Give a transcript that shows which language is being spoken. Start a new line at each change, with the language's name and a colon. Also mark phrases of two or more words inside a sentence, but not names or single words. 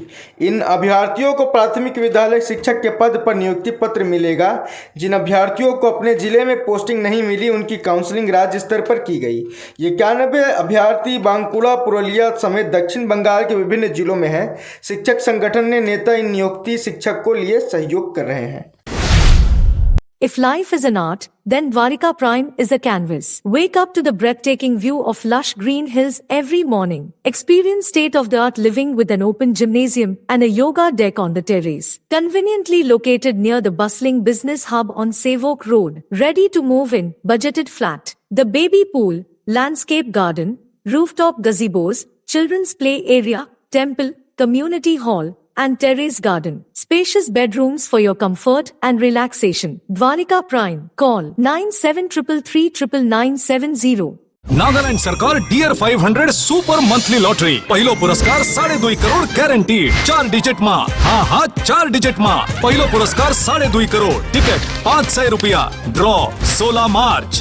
Hindi: इन अभ्यर्थियों को प्राथमिक विद्यालय शिक्षक के पद पर नियुक्ति पत्र मिलेगा। जिन अभ्यर्थियों को अपने जिले में पोस्टिंग नहीं मिली, उनकी काउंसलिंग राज्य स्तर पर की गई। ये 91 अभ्यर्थी बांकुड़ा, पुरुलिया समेत दक्षिण बंगाल के विभिन्न जिलों में हैं। शिक्षक संगठन ने नेता इन नियुक्ति शिक्षक को लिए सहयोग कर रहे हैं।
English: If life is an art, then Dwarika Prime is a canvas. Wake up to the breathtaking view of lush green hills every morning. Experience state-of-the-art living with an open gymnasium and a yoga deck on the terrace. Conveniently located near the bustling business hub on Savok Road. Ready to move in, budgeted flat. The baby pool, landscape garden, rooftop gazebos, children's play area, temple, community hall, and terrace garden. Spacious bedrooms for your comfort and relaxation. Dwarika Prime. Call 9733399970.
Nepali: नागालैंड सरकार डियर 500
English: super monthly lottery
Nepali: पहिलो पुरस्कार 2.5 करोड़ गारंटीड 4 डिजिट मा। हाँ 4 डिजिट मा पहिलो पुरस्कार 2.5 करोड़ टिकट 500 रुपया ड्रॉ 16 मार्च।